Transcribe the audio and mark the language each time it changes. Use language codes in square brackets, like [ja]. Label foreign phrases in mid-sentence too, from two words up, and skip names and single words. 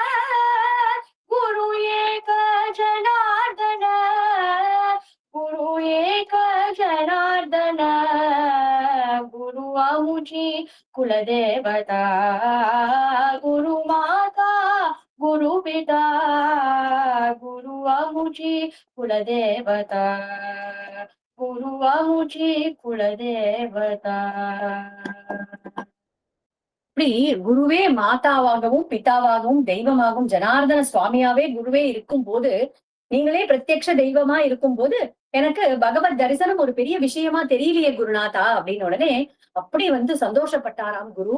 [mr] गुरु एक जनार्दन, गुरु एक जनार्दन, गुरु आमुची कुलदेवता, गुरु माता गुरु पिता गुरु आमुची कुलदेवता, गुरु आमुची कुलदेवता. [ta] இப்படி குருவே மாதாவாகவும் பிதாவாகவும் தெய்வமாகவும் ஜனார்தன சுவாமியாவே குருவே இருக்கும் போது, நீங்களே பிரத்யக்ஷ தெய்வமா இருக்கும் போது எனக்கு பகவத் தரிசனம் ஒரு பெரிய விஷயமா தெரியலையே குருநாதா அப்படின்னு உடனே அப்படி வந்து சந்தோஷப்பட்டாராம் குரு.